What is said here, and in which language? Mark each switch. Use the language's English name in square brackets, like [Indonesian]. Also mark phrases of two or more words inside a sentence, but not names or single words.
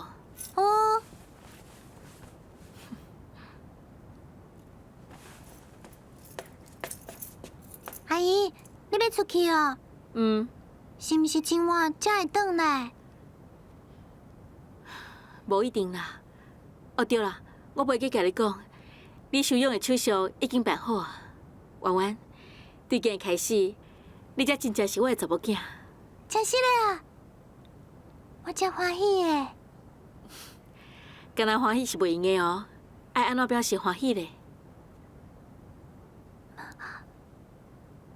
[Min Nan Chinese] 哦。阿姨，你要出去哦？是毋是今晚才会转来？无一定啦。哦对啦，我袂记甲你讲，你收养的手续已经办好啊。婉婉，对今日开始，你才真正是我的查某囝。真是的啊！我真欢喜耶！干那欢喜是袂用的哦，爱安怎表示欢喜咧？